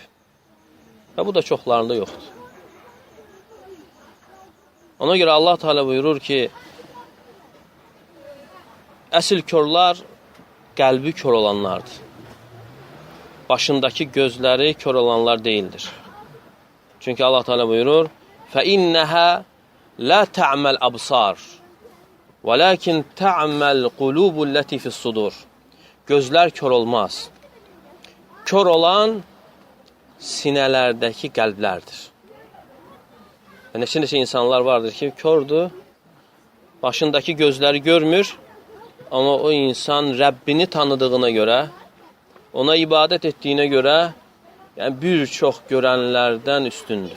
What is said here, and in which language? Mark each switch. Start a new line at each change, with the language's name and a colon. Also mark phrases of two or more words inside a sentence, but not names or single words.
Azerbaijani: Və bu da çoxlarında yoxdur. Ona görə Allah Teala buyurur ki, əsl körlər qəlbi kör olanlardır. Başındakı gözləri kör olanlar deyildir. Çünki Allah Teala buyurur,
Arabic: فَإِنَّهَا لَا تَعْمَ الْأَبْصَارِ وَلَكِنْ تَعْمَ الْقُلُوبُ الَّتِي فِي الصُّدُورِ.
Azerbaijani: Gözlər kör olmaz. Kör olan sinələrdəki qəlblərdir. Neçə-neçə insanlar vardır ki, kördür, başındakı gözləri görmür, amma o insan Rəbbini tanıdığına görə, ona ibadət etdiyinə görə, yəni bir çox görənlərdən üstündür.